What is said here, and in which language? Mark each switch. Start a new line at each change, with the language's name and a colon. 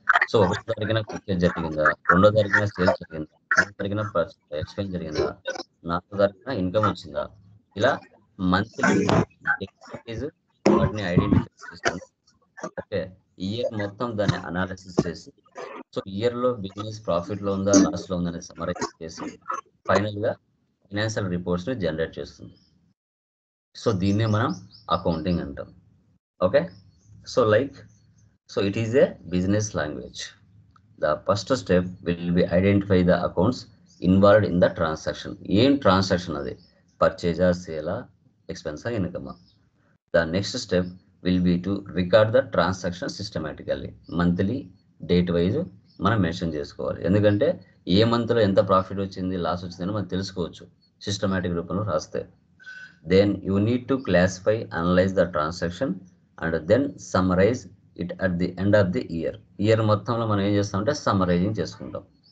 Telugu: So 1వ తారీఖున purchase జరిగిందా, 2వ తారీఖున సేల్స్ జరిగిందా, 3వ తారీఖున ఎక్స్పెన్స్ జరిగిందా, 4వ తారీఖున ఇన్కమ్ వచ్చిందా, ఇలా మంత్లీ డేట్ వాటిని ఐడెంటిఫై చేసుకొని ఓకే ఇయర్ మొత్తం దాన్ని అనాలిసిస్ చేసి సో ఇయర్లో బిజినెస్ ప్రాఫిట్లో ఉందా, లాస్లో ఉందా అనేది సమరైజ్ చేసి ఫైనల్గా ఫైనాన్షియల్ రిపోర్ట్స్ని జనరేట్ చేస్తుంది. సో దీన్నే మనం అకౌంటింగ్ అంటాం.
English: Okay so So it is a business language. The first step will be identify the accounts involved in the transaction.
Telugu: Em transaction adi purchase, sale, expense, income.
English: The next step will be to record the transaction systematically. Monthly, date wise
Telugu: మనం mention చేసుకోవాలి. ఎందుకంటే ఏ మంత్లో ఎంత profit వచ్చింది, loss వచ్చిందని మనం తెలుసుకోవచ్చు systematic రూపంలో రాస్తే.
English: Then you need to classify, analyze the transaction and then summarize it at the end of the year
Telugu: మొత్తంలో మనం ఏం చేస్తామంటే సమ్మరైజింగ్ చేసుకుంటాం.